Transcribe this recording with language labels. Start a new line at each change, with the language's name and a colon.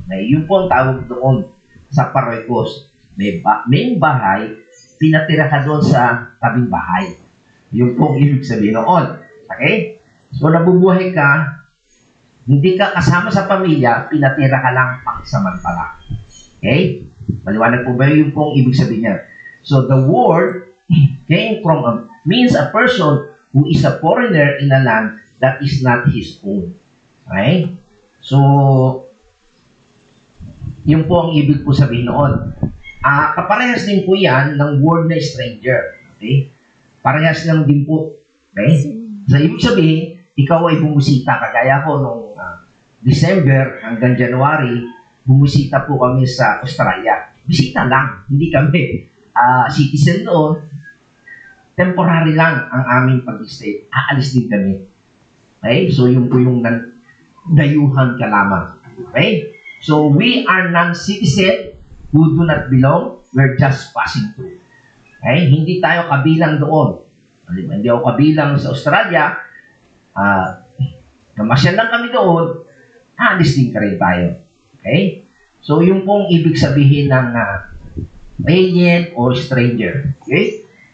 Filipino: Yun po ang tawag doon sa paroikos. May bahay, pinatira ka doon sa tabing bahay. Yun po ang ibig sabihin noon. Okay? So, nabubuhay ka, hindi ka kasama sa pamilya, pinatira ka lang pangsamantala. Okay? Maliwanag po ba yun po ang ibig sabihin niya?
English: So, the word came from means a person who is a foreigner in a land that is not his own. Okay?
Filipino: So, yun po ang ibig po sabihin noon. Kaparehas din po yan ng word na stranger. Okay? Parehas lang din po. Okay? So, ibig sabihin, ikaw ay bumusita. Kagaya ko nung December hanggang January, bumusita po kami sa Australia. Bisita lang. Hindi kami citizen doon. Temporary lang ang aming pag-stay. Aalis din kami. Okay? So, yun po yung dayuhan ka lamang. Okay?
English: So, we are non-citizen who do not belong. We're just passing through.
Filipino: Okay? Hindi tayo kabilang doon. Hindi ako kabilang sa Australia. Namasyal lang kami doon. Aalis din ka rin tayo. Okay? So, yung pong ibig sabihin ng alien or stranger. Okay?